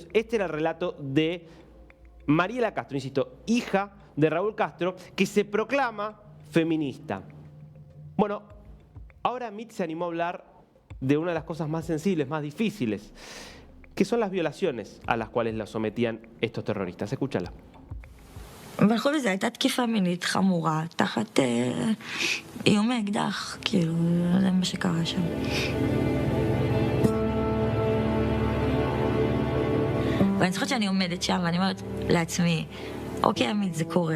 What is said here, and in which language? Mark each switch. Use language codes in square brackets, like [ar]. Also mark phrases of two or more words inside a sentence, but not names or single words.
[es] Este era el relato de Mariela Castro, insisto, hija de Raúl Castro, que se proclama feminista. Bueno, ahora Amit se animó a hablar de una de las cosas más sensibles, más difíciles, que son las violaciones a las cuales la sometían estos terroristas. Escúchala. [he] בכל זאת, הייתה תקיפה מינית חמורה, תחת איומי אקדח, כאילו, זה מה שקרה שם. ואני זוכרת שאני עומדת שם, ואני אומרת לעצמי, אוקיי, עמית, זה קורה.